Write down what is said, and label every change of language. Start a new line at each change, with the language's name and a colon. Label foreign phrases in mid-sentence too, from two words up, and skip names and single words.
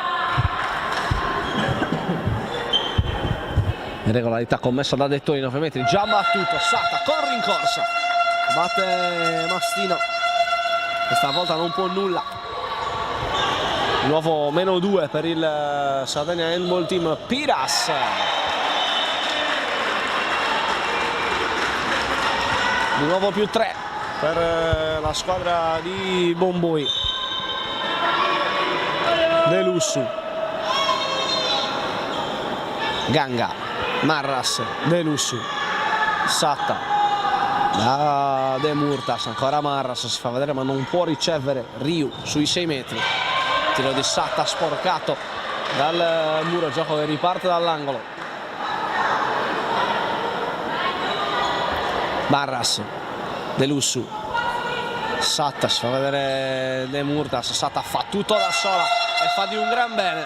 Italian: Irregolarità commessa da Dettori, 9 metri, già battuto, Sata con rincorsa, batte Mastino, questa volta non può nulla. Di nuovo -2 per il Sardegna Handball Team. Piras, di nuovo +3 per la squadra di Bomboi. De Lusso, Ganga, Marras, De Lussu, Satta, da De Murtas, ancora Marras, si fa vedere ma non può ricevere Riu sui 6 metri. Tiro di Satta sporcato dal muro, gioco che riparte dall'angolo. Marras, De Lussu, Satta, si fa vedere De Murtas, Satta fa tutto da sola e fa di un gran bene.